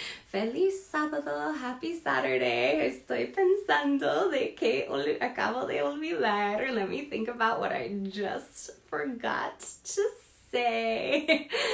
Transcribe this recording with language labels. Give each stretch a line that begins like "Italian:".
Spanish: Feliz sábado,
English: happy Saturday.
Spanish: Estoy pensando de que acabo de olvidar.
English: Let me think about what I just forgot to say.